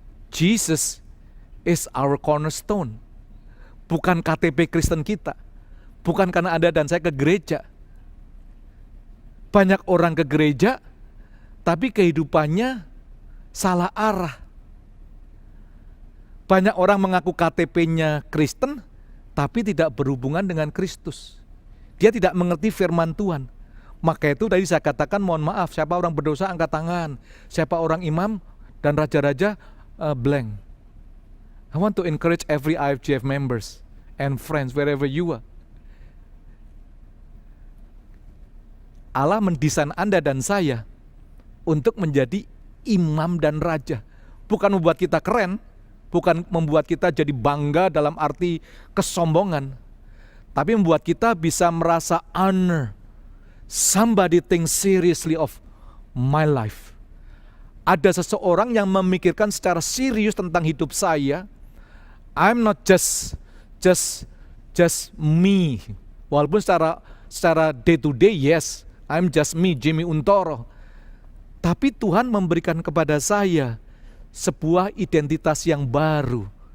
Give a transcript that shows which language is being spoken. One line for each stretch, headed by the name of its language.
English: Jesus is our cornerstone.
Indonesian: Bukan KTP Kristen kita. Bukan karena Anda dan saya ke gereja. Banyak orang ke gereja, tapi kehidupannya salah arah. Banyak orang mengaku KTP-nya Kristen, tapi tidak berhubungan dengan Kristus. Dia tidak mengerti firman Tuhan. Maka itu tadi saya katakan, mohon maaf, siapa orang berdosa angkat tangan. Siapa orang imam dan raja-raja blank.
English: I want to encourage every IFGF members and friends wherever you are.
Indonesian: Allah mendesain Anda dan saya untuk menjadi imam dan raja. Bukan membuat kita keren, bukan membuat kita jadi bangga dalam arti kesombongan, tapi membuat kita bisa merasa honor.
English: Somebody think seriously of my life.
Indonesian: Ada seseorang yang memikirkan secara serius tentang hidup saya.
English: I'm not just me.
Indonesian: Walaupun secara
English: day to day, yes, I'm just me, Jimmy Untoro.
Indonesian: Tapi Tuhan memberikan kepada saya sebuah identitas yang baru.